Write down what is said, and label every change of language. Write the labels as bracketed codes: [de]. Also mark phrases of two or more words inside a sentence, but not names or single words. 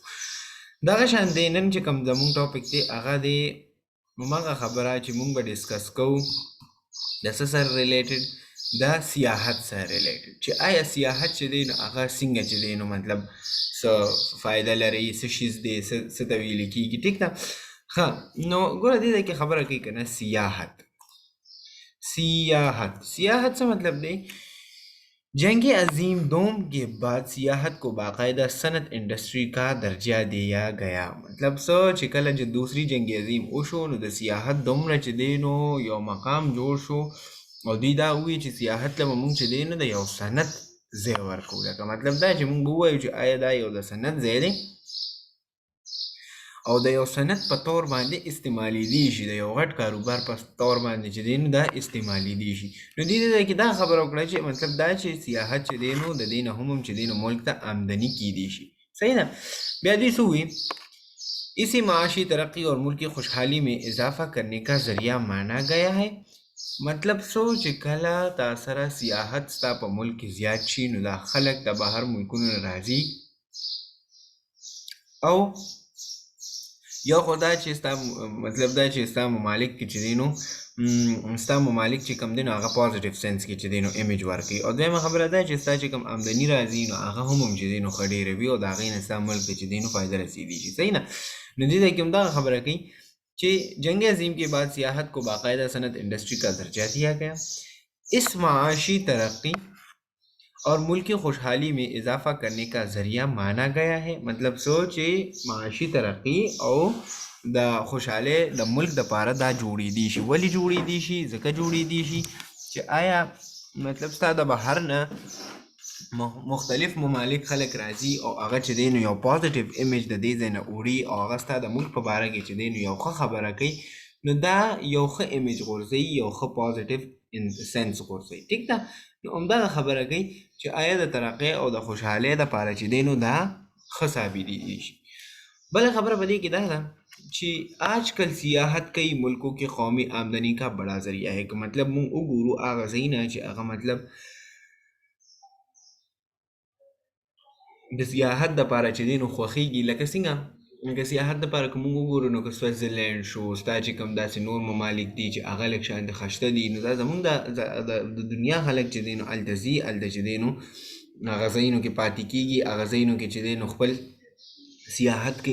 [ps] دغه شان دی نن چې کوم زموږ ټاپک دی هغه دی هماغه خبره چې مونږ به ډسکس کوو د څه سره ریلیټډ، د سیاحت سره ریلیټډ چې آیا سیاحت چې دی نو هغه څنګه چې دی نو مطلب څه فایده لري، څه شیز دی، څه ته ویل کېږي. ټیک ده، ښه نو ګوره دې ځای کې خبره کوي که نه سیاحت څه مطلب دی؟ [ur] جنگ عظیم دوم کے بعد سیاحت کو باقاعدہ صنعت انڈسٹری کا درجہ دیا گیا. [ps] मतलब सो چې کله چې دوسری جنگ عظیم وشو نو د سیاحت دومره چې دی نو یو مقام جوړ شو او دوی دا ووایي چې سیاحت له به مونږ چې دی نو د یو سند ځای ورکوو. لکه مطلب دا چې مونږ به ووایو چې آیا دا یو د سند ځای دی او د یو سند په طور باندې استعمالیدی شي، د یو غټ کاروبار په طور باندې چې دی نو دا استعمالیدی شي. نو دې ځای کې دا خبره وکړه چې مطلب دا چې سیاحت چې دی نو د دې نه هم چې دی نو ملک ته آمدنی کیدی شي. صحیح ده، بیا دې څه [ur] ہوئی اسی معاشی ترقی اور ملکی خوشحالی میں اضافہ کرنے کا ذریعہ مانا گیا ہے. [ps] مطلب سو چې کله تا سره سیاحت ستا په ملک کې زیات شي نو دا خلک د بهر ملکونو نه راځي او یو خو دا چې ستا مطلب دا چې ستا ممالک کې چې دی نو ستا ممالک چې کم دی نو هغه پازیټیو سنس کې چې دی نو ایمیج ورکوي. او دویمه خبره دا چې ستا چې کم آمدني راځي نو هغه هم چې دی نو ښه ډېره وي او د هغې نه ستا ملک ته چې دی نو فایده رسېدی شي. صحیح نه، نو دې ځای کې هم دغه خبره کوي [ur] کہ جنگ عظیم کے بعد سیاحت کو باقاعدہ صنعت انڈسٹری کا درجہ دیا گیا. اس معاشی ترقی اور ملکی خوشحالی میں اضافہ کرنے کا ذریعہ مانا گیا ہے. مطلب سوچ معاشی ترقی اور [ps] د خوشحاله د ملک د پاره دا جوړېدی شي. ولې جوړېدی شي؟ ځکه جوړېدی شي چې آیا مطلب ستا د بهر نه مختلف ممالک خلک راځي او هغه چې دی نو یو پازیټیو ایمیج د دې ځای نه وړي او هغه ستا د ملک په باره کې چې دی نو یو ښه خبره کوي نو دا یو ښه ایمیج غورځوي، یو ښه پازیټیو سنس غورځوي. ټیک ده، نو همدغه خبره کوي چې آیا د ترقۍ او د خوشحالۍ دپاره چې دی نو دا ښه ثابتېدی شي. بله خبره په دې کې دا ده چې [ur] آج کل سیاحت کئی ملکوں کی قومی آمدنی کا بڑا ذریعہ ہے. [ps] کہ مطلب مونږ وګورو هغه ځای نه چې هغه مطلب د سیاحت دپاره چې دی نو خوښېږي. لکه څنګه لکه سیاحت دپاره که مونږ وګورو نو که سویټزرلینډ شو، ستا چې کوم داسې نور ممالک دي چې هغه لږ شانتې خشته دي نو دا زمونږ د دنیا خلک چې دی نو هلته ځي، هلته چې دی نو هغه ځایونو کې پاتې کېږي، هغه ځایونو کې چې دی نو خپل سیاحت کوي.